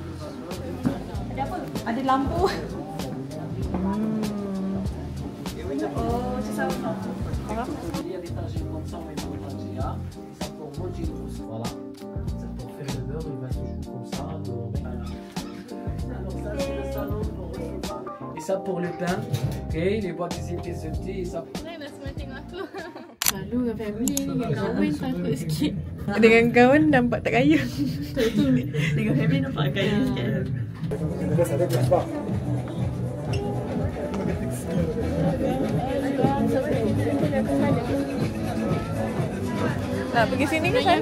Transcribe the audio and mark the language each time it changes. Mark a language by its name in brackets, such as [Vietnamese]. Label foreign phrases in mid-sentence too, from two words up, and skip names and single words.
[Malay] Ada lampu. Oh, macam sama. [French] Voilà. beurre, il va se jouer comme ça. Et ça pour le pain, ok, les boîtes des épices de thé, et ça. [Malay] Lalu dengan family ni, dengan kawan takut sikit. Dengan kawan nampak tak kaya. Dengan family nampak kaya sikit. Nak pergi sini ke sana?